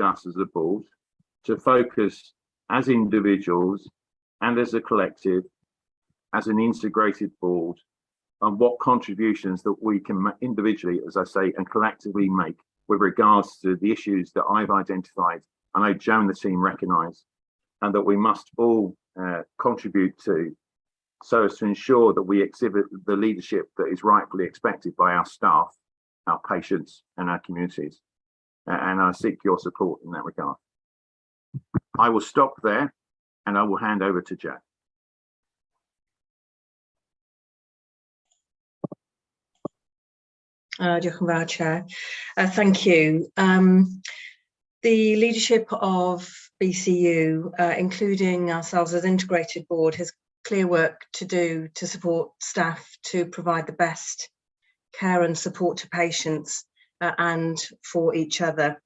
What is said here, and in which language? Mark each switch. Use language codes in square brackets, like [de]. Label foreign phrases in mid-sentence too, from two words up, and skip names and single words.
[en] us as a board to focus as individuals and as a collective, as an integrated board, on what contributions that we can individually, as I say, and collectively make with regards to the issues that I've identified, I know Joe and the team recognise, and that we must all contribute to, so as to ensure that we exhibit the leadership that is rightfully expected by our staff, our patients and our communities. And I seek your support in that regard. I will stop there and I will hand over to Joe. [cy] Diolch yn fawr, Chair. [en] Thank you. The leadership of BCU, including ourselves as integrated board, has clear work to do to support staff to provide the best care and support to patients and for each other.